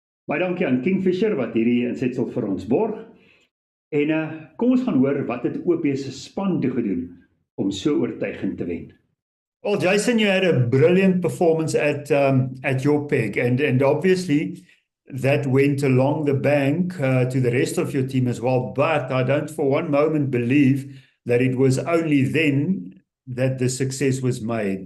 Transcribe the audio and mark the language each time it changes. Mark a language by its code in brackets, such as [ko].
[af] Baie dankie aan Kingfisher wat hierdie insetsel vir ons borg. En kom ons gaan hoor wat het OP se span toe gedoen om so oortuigend te wen. [en] Well, Jason, you had a brilliant performance at your peg, and obviously that went along the bank to the rest of your team as well. But I don't for one moment believe that it was only then that the success was made.